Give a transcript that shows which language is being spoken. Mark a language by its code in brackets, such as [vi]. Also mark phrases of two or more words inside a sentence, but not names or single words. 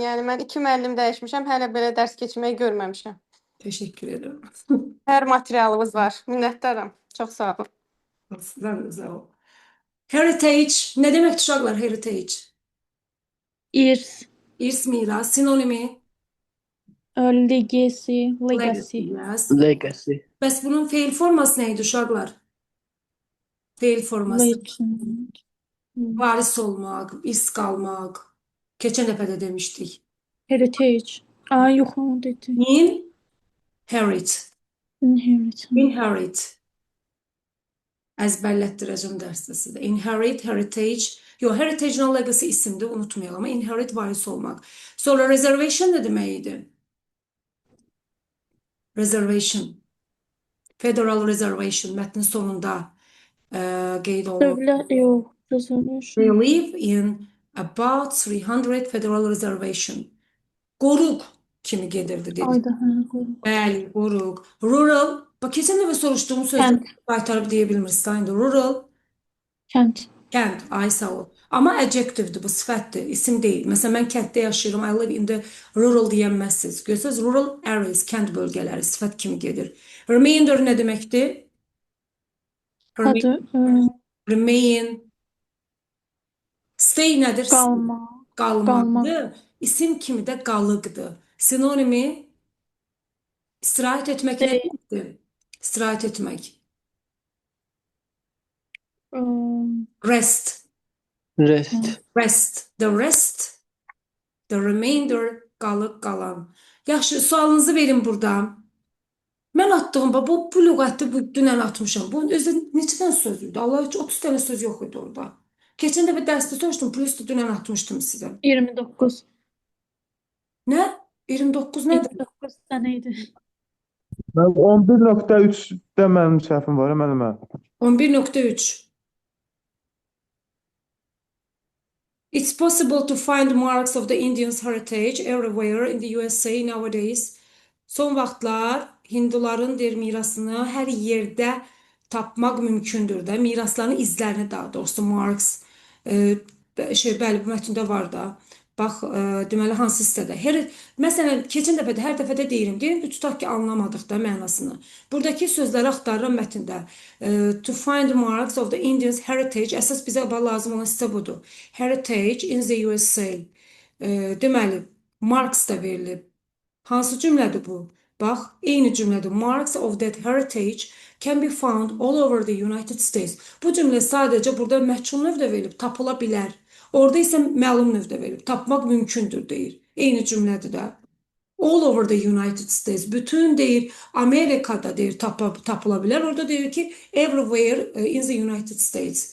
[az] Yəni mən 2 müəllim dəyişmişəm, hələ belə dərs keçməyi görməmişəm. Təşəkkür edirəm. Hər materialımız var. Minnətdaram. Çox sağ olun. Sizdən də sağ ol. Heritage nə deməkdir uşaqlar heritage? İrs. İrs miras, sinonimi Legacy. legacy, Legacy. yes. Legacy. Bəs bunun feil forması nə idi uşaqlar? Feil forması. Legend. Varis olmaq, iz qalmaq. Keçən dəfə də demişdik. Heritage. Aa, yox onu dedi. Inherit. Inheritance. Inherit. Əzbərlətdirəcəm dərsdə sizə. [en] Inherit, heritage. [az] Yox, [en] heritage and legacy [az] isimdir, unutmayalım. Amma inherit varis olmaq. Sonra reservation nə demək idi? Reservation. [en] Federal reservation [az] mətnin sonunda qeyd olunur. Dövlət, yox. Reservation. [en] They live in about 300 Federal Reservation. [az] Qoruq kimi gedirdi dedik. Ayda, hə, qoruq. Bəli, qoruq. Rural, bax keçən dəfə soruşduğum sözü Kənd. qaytarıb deyə bilmirsən indi. Rural, Kənd. kənd, ay sağ ol. Amma adjectivedir, bu sifətdir, isim deyil. Məsələn, mən kənddə yaşayıram, [en] I live in the rural deyənməzsiniz. [az] Görürsünüz, [en] rural areas, [az] kənd bölgələri sifət kimi gedir. Remainder nə deməkdir? Adı, [en] Remain. Stay [az] nədir? qalma. Qalmaqdır. İsim kimi də qalıqdır. Sinonimi istirahət etmək nə deməkdir? İstirahət etmək. Rest. Rest. [en] Rest. The rest. The remainder. [az] Qalıq, qalan. Yaxşı, sualınızı verin burada. Mən atdığım, bu lüğəti bu dünən atmışam. Bu özü neçədən söz idi? Allah heç 30 dənə söz yox idi orada. Keçən dəfə dərsdə soruşdum, plus da dünən atmışdım sizə. 29. Nə? 29 nədir? 29 dənə idi. Mən 11.3-də mənim səhvim var, mənimə. 11.3. [en] It's possible to find marks of the Indians' heritage everywhere in the USA nowadays. [az] Son vaxtlar Hinduların mirasını hər yerdə tapmaq mümkündür də. Mirasların izlərini daha doğrusu marks. Bəli, bu mətndə var da. Bax, deməli hansı hissədə? Məsələn, keçən dəfə də hər dəfə də deyirəm ki, tutaq ki, anlamadıq da mənasını. Buradakı sözləri axtarıram mətndə. [en] To find marks of the Indians heritage, [az] əsas bizə lazım olan hissə budur. [en] Heritage in the USA. [az] Deməli, marks da verilib. Hansı cümlədir bu? Bax, eyni cümlədir. [en] Marks of that heritage can be found all over the United States. [az] Bu cümlə sadəcə burada məhçun növdə verilib, tapıla bilər. Orada isə məlum növdə verilib, tapmaq mümkündür deyir. Eyni cümlədir də. [en] All over the United States. [az] Bütün deyir Amerikada deyir tapıla bilər. Orada deyir ki [en] everywhere in the United States.